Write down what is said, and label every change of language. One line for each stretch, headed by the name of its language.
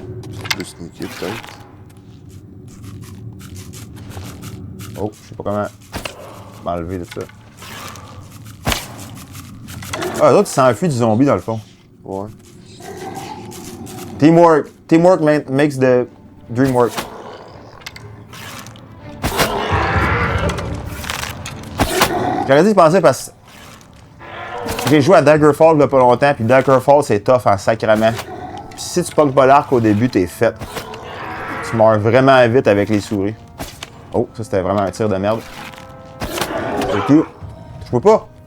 French: C'est plus sneaké, peut-être. Oh, je sais pas comment m'enlever de ça. Ah, l'autre, il s'enfuit du zombie, dans le fond. Ouais.
English: Teamwork. Teamwork makes the dream work.
French: J'aurais dû y penser parce que j'ai joué à Daggerfall il y a pas longtemps, puis Daggerfall, c'est tough en sacrament. Puis si tu pognes pas l'arc au début, t'es fait. Tu meurs vraiment vite avec les souris. Oh, ça c'était vraiment un tir de merde. C'est tout. Je peux pas.